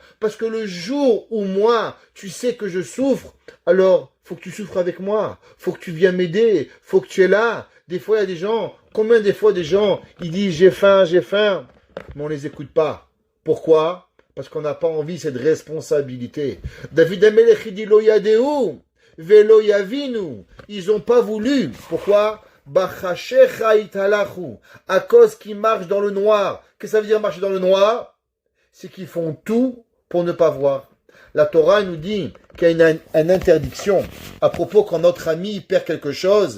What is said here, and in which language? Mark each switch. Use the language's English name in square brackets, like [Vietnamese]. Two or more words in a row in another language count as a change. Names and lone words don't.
[French] Parce que le jour où moi, tu sais que je souffre, alors, faut que tu souffres avec moi. Faut que tu viennes m'aider. Faut que tu es là. Des fois, il y a des gens, combien des fois des gens, ils disent j'ai faim, mais on les écoute pas. Pourquoi? Parce qu'on n'a pas envie cette responsabilité. David Amelech, il dit [Hebrew] לא ידעו ולא יבינו. [French] Ils ont pas voulu. Pourquoi? À cause qu'ils marchent dans le noir. Qu'est-ce que ça veut dire marcher dans le noir? C'est qu'ils font tout pour ne pas voir. La Torah nous dit qu'il y a une interdiction à propos quand notre ami perd quelque chose.